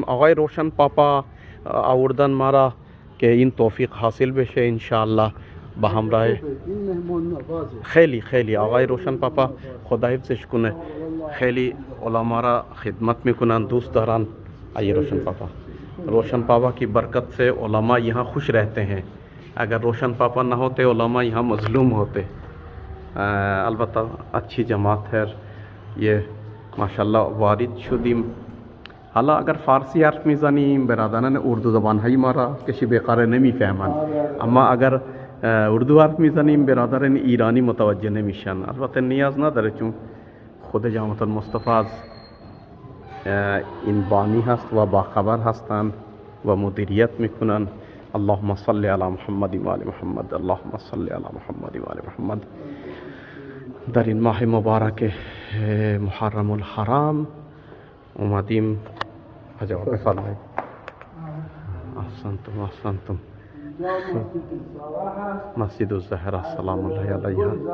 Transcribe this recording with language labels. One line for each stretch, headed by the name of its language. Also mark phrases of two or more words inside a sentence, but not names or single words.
Persian: آقای روشن پاپا آوردن ما را که این توفیق حاصل بشه انشاءالله به همراه. خیلی خیلی آقای روشن پاپا خدا حفظش کنه، خیلی علما را خدمت میکنن، دوست دارن. آقای روشن پاپا،
Urdu: روشن پاپا کی برکت سے علما یہاں خوش رہتے ہیں. اگر روشن پاپا نہ ہوتے علما یہاں مظلوم ہوتے. البتہ اچھی جماعت ہے یہ ماشاءاللہ
Persian: وارد شدیم. حالا اگر فارسی حرف میزنیم برادران اردو زبان های ما را کسی بیقاره نمیفهمن، اما اگر اردو حرف میزنیم برادران ایرانی متوجه نمیشن. البته نیاز نداره چون خود جامعه المصطفى از این بانی هست و باخبر هستند و مدیریت میکنن.
Arabic: اللهم صل علی محمد و آل محمد. اللهم صل علی محمد و آل محمد.
Persian: در این ماه مبارک محرم الحرام اومدیم. جواب بفرمایید. احسنتم. مسجد الزهرا
Arabic: سلام الله علیها.